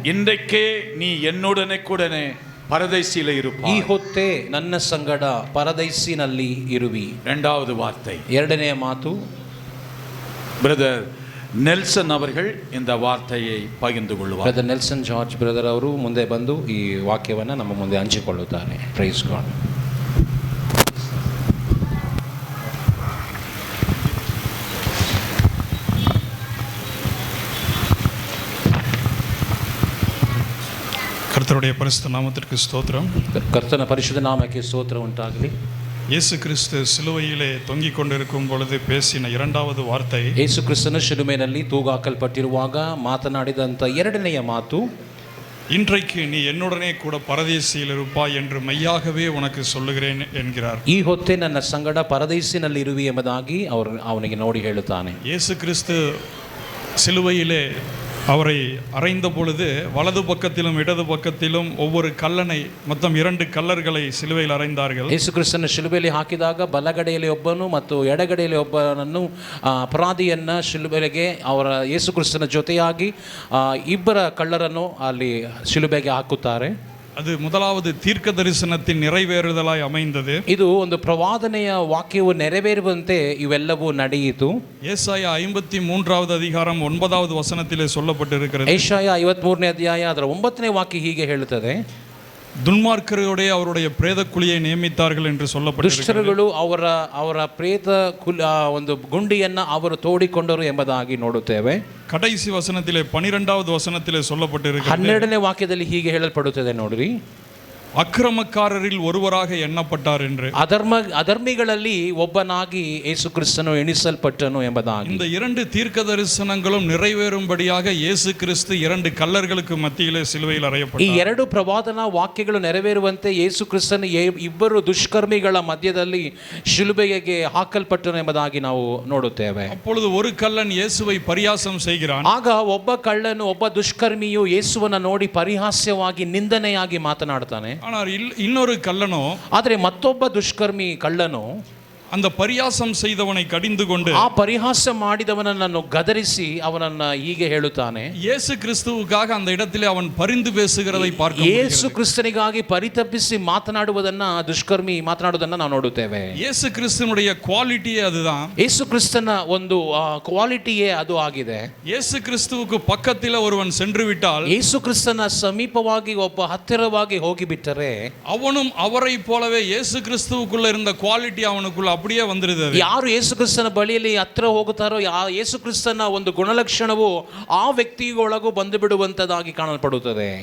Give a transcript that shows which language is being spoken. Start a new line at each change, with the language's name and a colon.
Tamil: இன்றைக்கே நீ என்னுடனே கூடನೆ ಪರದೈಸಿಲೆ ಇರುಪ್ಪ.
Kannada: ಈ ಹೊತ್ತೇ ನನ್ನ ಸಂಗಡ ಪರದೈಸಿನಲ್ಲಿ ಇರುವಿ.
Tamil: இரண்டாவது வார்த்தை.
Kannada: ಎರಡನೇ ಮಾತು.
Tamil: பிரதர் ನೆಲ್ಸನ್ ಅವர்கள் இந்த ವಾರ್ತೆயை ಪಗಿಂದು ಕೊಳ್ಳುವರು.
Kannada: ಬ್ರದರ್ ನೆಲ್ಸನ್ ಜಾರ್ಜ್ ಬ್ರದರ್ ಅವರು ಮುಂದೆ ಬಂದು ಈ ವಾಕ್ಯವನ್ನು ನಮ್ಮ ಮುಂದೆ ಹಂಚಿಕೊಳ್ಳುತ್ತಾರೆ.
English: Praise God.
Tamil: கர்த்தருடைய பரிசுத்த நாமத்திற்கு ஸ்தோத்திரம்.
Kannada: ಕರ್ತನ ಪರಿಶುದ್ಧ ನಾಮಕ್ಕೆ ಸ್ತೋತ್ರ ಉಂಟಾಗಲಿ.
Tamil: இயேசு கிறிஸ்து சிலுவையிலே தொங்கிக் கொண்டிருக்கும் பொழுது பேசின இரண்டாவது வார்த்தை,
Kannada: ಯೇಸು ಕ್ರಿಸ್ತನ ಶಿಲುಬೆಯಲ್ಲಿ ತೂಗಾಕಲ್ಪಟ್ಟಿರುವಾಗ ಮಾತನಾಡಿದಂಥ ಎರಡನೆಯ ಮಾತು,
Tamil: இன்றைக்கு நீ என்னுடனே கூட பரதேசியில் இருப்பாய் என்று மெய்யாகவே உனக்கு சொல்லுகிறேன் என்கிறார்.
Kannada: ಈ ಹೊತ್ತೇ ನನ್ನ ಸಂಗಡ ಪರದೈಸಿನಲ್ಲಿ ಇರುವಿ ಎಂಬುದಾಗಿ ಅವನಿಗೆ ನೋಡಿ ಹೇಳುತ್ತಾನೆ.
Tamil: இயேசு கிறிஸ்து சிலுவையிலே அவரை அறைந்த பொழுது வலது பக்கத்திலும் இடது பக்கத்திலும் ஒவ்வொரு கல்லனை, மொத்தம் 2 கல்லர்களை சிலுவையில் அறைந்தார்கள்.
Kannada: ಯೇಸು ಕ್ರಿಸ್ತನ ಶಿಲುಬೆಯಲ್ಲಿ ಹಾಕಿದಾಗ ಬಲಗಡೆಯಲ್ಲಿ ಒಬ್ಬನು ಮತ್ತು ಎಡಗಡೆಯಲ್ಲಿ ಒಬ್ಬನನ್ನು ಅಪರಾಧಿಯನ್ನ ಶಿಲುಬೆಗೆ ಅವರ ಯೇಸು ಕ್ರಿಸ್ತನ ಜೊತೆಯಾಗಿ ಇಬ್ಬರ ಕಳ್ಳರನ್ನು ಅಲ್ಲಿ ಶಿಲುಬೆಗೆ ಹಾಕುತ್ತಾರೆ.
Tamil: அது முதலாவது தீர்க்க தரிசனத்தின் நிறைவேறுதலாய் அமைந்தது.
Kannada: ಇದು ಒಂದು ಪ್ರವಾದನೆಯ ವಾಕ್ಯವು ನೆರವೇರುವಂತೆ ಇವೆಲ್ಲವೂ ನಡೆಯಿತು.
Tamil: ஏசாயா 53வது அதிகாரம் 9வது வசனத்திலே சொல்லப்பட்டிருக்கிறது.
Kannada: ಏಷಾಯ 53ನೇ ಅಧ್ಯಾಯ ಅದರ 9ನೇ ವಾಕ್ಯ ಹೀಗೆ ಹೇಳುತ್ತದೆ,
Tamil: துன்மார்க்கரோடே அவருடைய பிரேத குழியை நியமித்தார்கள் என்று சொல்லப்பட்டிருக்கிறது.
Kannada: ದುಷ್ಟರುಗಳು ಅವರ ಪ್ರೇತ ಒಂದು ಗುಂಡಿಯನ್ನ ಅವರು ತೋಡಿಕೊಂಡರು ಎಂಬುದಾಗಿ ನೋಡುತ್ತೇವೆ.
Tamil: கடைசி வசனத்திலே 12வது வசனத்திலே சொல்லப்பட்டிருக்கிறது.
Kannada: 12ನೇ ವಾಕ್ಯದಲ್ಲಿ ಹೀಗೆ ಹೇಳಲ್ಪಡುತ್ತದೆ ನೋಡ್ರಿ,
Tamil: ಅಕ್ರಮಕಾರರಿல் ஒருவராக எண்ணப்பட்டார் என்று.
Kannada: ಅಧರ್ಮಿಗಳಲ್ಲಿ ಒಬ್ಬನಾಗಿ ಯೇಸು ಕ್ರಿಸ್ತನು ಎಣಿಸಲ್ಪಟ್ಟನು ಎಂಬುದಾಗಿ.
Tamil: இந்த 2 தீர்க்க தரிசனங்களும் நிறைவேறும்படியாக இயேசு கிறிஸ்து 2 கல்லர்களுக்கு மத்தியிலே சிலுவையில்
Kannada: ಈ
Tamil: அறையப்பட்டார்.
Kannada: 2 ಪ್ರವಾದನಾ ವಾಕ್ಯಗಳು ನೆರವೇರುವಂತೆ ಯೇಸು ಕ್ರಿಸ್ತನು ಇಬ್ಬರು ದುಷ್ಕರ್ಮಿಗಳ ಮಧ್ಯದಲ್ಲಿ ಶಿಲುಬೆಗೆ ಹಾಕಲ್ಪಟ್ಟನು ಎಂಬುದಾಗಿ ನಾವು ನೋಡುತ್ತೇವೆ.
Tamil: அப்பொழுது ஒரு கல்லன் இயேசுவை பரியாசம் செய்கிறான்.
Kannada: ಆಗ ಒಬ್ಬ ಕಳ್ಳನು, ಒಬ್ಬ ದುಷ್ಕರ್ಮಿಯು ಯೇಸುವನ್ನ ನೋಡಿ ಪರಿಹಾಸ್ಯವಾಗಿ ನಿಂದನೆಯಾಗಿ ಮಾತನಾಡ್ತಾನೆ.
Tamil: ஆனால் இன்னொரு கல்லனோ,
Kannada: ಆದರೆ ಮತ್ತೊಬ್ಬ ದುಷ್ಕರ್ಮಿ ಕಳ್ಳನು
Tamil: அந்த பரியாசம் செய்தவனை கடிந்து கொண்டு,
Kannada: ಆ ಪರಿಹಾಸ ಮಾಡಿದವನನ್ನು ಗದರಿಸಿ ಅವನನ್ನ ಹೀಗೆ ಹೇಳುತ್ತಾನೆ.
Tamil: இயேசு கிறிஸ்துவுக்காக அந்த இடத்திலே அவன் பரிந்து பேசுகிறதை பார்க்க
Kannada: ಯೇಸು ಕ್ರಿಸ್ತನಿಗಾಗಿ ಪರಿತಪಿಸಿ ಮಾತನಾಡುವುದನ್ನ ದುಷ್ಕರ್ಮಿ ಮಾತನಾಡುವುದನ್ನ ನಾವು ನೋಡುತ್ತೇವೆ.
Tamil: இயேசு கிறிஸ்துனுடைய குவாலிட்டியே அதுதான்.
Kannada: ಯೇಸು ಕ್ರಿಸ್ತನ ಒಂದು ಕ್ವಾಲಿಟಿಯೇ ಅದು ಆಗಿದೆ.
Tamil: இயேசு கிறிஸ்துவுக்கு பக்கத்தில் ஒருவன் சென்று விட்டால்,
Kannada: ಯೇಸು ಕ್ರಿಸ್ತನ ಸಮೀಪವಾಗಿ ಒಬ್ಬ ಹತ್ತಿರವಾಗಿ ಹೋಗಿಬಿಟ್ಟರೆ
Tamil: அவனும் அவரை போலவே இயேசு கிறிஸ்துவுக்குள்ள இருந்த குவாலிட்டி அவனுக்குள்ள அப்படியே வந்துருது.
Kannada: ಯಾರು ಯೇಸು ಕ್ರಿಸ್ತನ ಬಳಿಯಲ್ಲಿ ಹತ್ತಿರ ಹೋಗುತ್ತಾರೋ ಯೇಸು ಕ್ರಿಸ್ತನ ಒಂದು ಗುಣಲಕ್ಷಣವು ಆ ವ್ಯಕ್ತಿಯೊಳಗೂ ಬಂದು ಬಿಡುವಂತದಾಗಿ ಕಾಣಲ್ಪಡುತ್ತದೆ.